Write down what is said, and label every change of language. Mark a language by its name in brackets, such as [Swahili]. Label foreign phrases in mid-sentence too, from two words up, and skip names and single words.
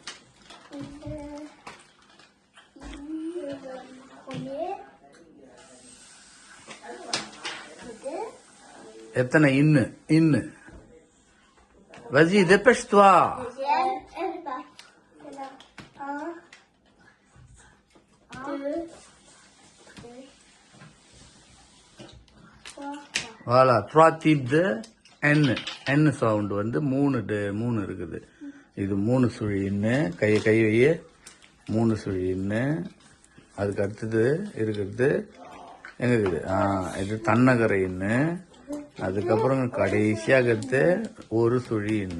[Tamil] எத்தனை இன்னு? [French] இன்னு Vas-y, dépêche-toi. Voilà, 3 types de N. [Tamil] N sound மூணு இருக்குது. இது 3 சுழி இன்னு. கை வையே 3 சுழி இன்னு. அதுக்கு அடுத்தது இருக்கிறது எங்க இருக்குது? இது தன்னகரை இன்னு. அதுக்கப்புறம் கடைசியாக ஒரு சுழி இன்னு.